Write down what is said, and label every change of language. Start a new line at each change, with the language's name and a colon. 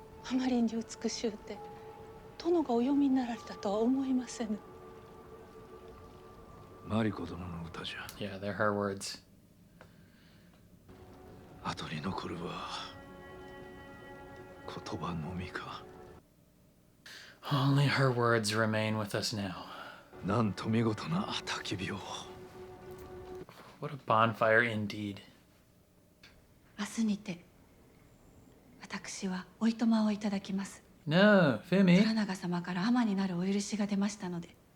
Japanese: あまりに美しゅうて殿がお読みになられたとは思いませぬ。マリコ殿の歌じゃ。
English: Yeah, they're her words.
Japanese: 後に残るは言葉のみか。
English: Only her words remain with us now.
Japanese: なんと見事な焚き火を。
English: What a bonfire indeed.
Japanese: 明日にて私はおいとまをいただきます。
English: No, Fumi.
Japanese: 虎長様から尼になるお許しが出ましたので。